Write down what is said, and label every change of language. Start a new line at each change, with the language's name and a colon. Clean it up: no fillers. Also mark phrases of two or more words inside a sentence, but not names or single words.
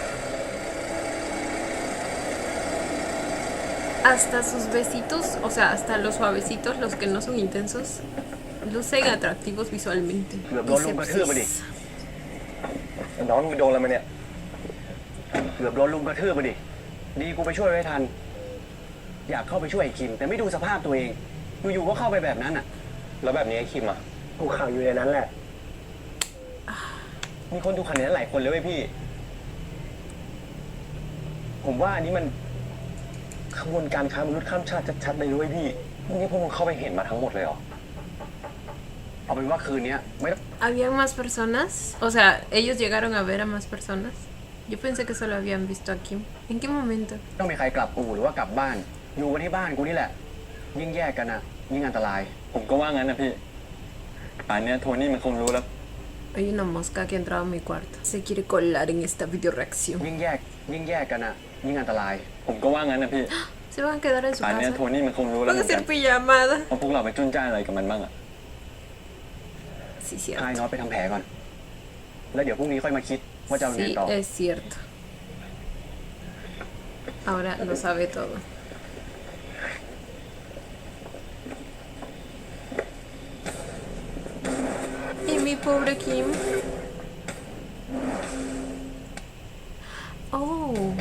Spanish: Hasta sus besitos, o sea, hasta los suavecitos, los que no son intensos, lucen atractivos visualmente.
Thai: เกือบโดนลุมกระทืบไปดิ
Spanish: Bicepsis.
Thai: น้องมึงโดนอะไรมาเนี่ยเกือบโดนลุมกระทืบไปดิดีกูไปช่วยไว้ทัน อยากเข้าไปช่วยไอ้คิม แต่ไม่ดูสภาพตัวเองอยู่ๆก็เข้าไปแบบนั้นอ่ะ แล้วแบบนี้ไอ้คิมอ่ะกูขังอยู่ในนั้นแหละ มีคนดูขังในนั้นหลายคนเลยเว้ยพี่ ผมว่าอันนี้มันขบวนการค้ามนุษย์ข้ามชาติชัดๆเลยด้วยพี่นี่พวกมึงเข้าไปเห็นมาทั้งหมดเลยเหรอ เอาเป็นว่าคืนนี้ไม่ต้อง
Spanish: ¿Habían más personas? O sea, ¿ellos llegaron a ver a más personas? Yo pensé que solo habían visto a Kim. ¿En qué momento?
Thai: ต้องมีใครกลับอู่หรือว่ากลับบ้าน อยู่กันที่บ้านกูนี่แหละ ยิ่งแยกกันนะยิ่งอันตราย ผมก็ว่างั้นนะพี่ป่านเนี้ยโทนี่มันคงรู้แล้ว
Spanish: Hay una mosca que ha entrado a mi cuarto. Se quiere colar en esta video reacción.
Thai: ยิ่งแยกกันนะยิ่งอันตราย ผมก็ว่างั้นนะพี่
Spanish: ¿Se van a quedar en su
Thai: ป่านเนี้ย
Spanish: casa?
Thai: โทนี่มันคงรู้แล้ว
Spanish: Van
Thai: เห
Spanish: a
Thai: มือนกั
Spanish: hacer
Thai: น
Spanish: pijamada.
Thai: ว่าพวกเราไปจุนจ้านอะไรกับมันบ้างอะ
Spanish: Sí,
Thai: พาย
Spanish: cierto.
Thai: น้อยไปทำแผลก่อน แล้วเดี๋ยวพรุ่งนี้ค่อยมาคิดว่าจะเอาไง
Spanish: Sí,
Thai: ต่อ
Spanish: es cierto. Ahora lo sabe todo. Y mi pobre Kim. Oh.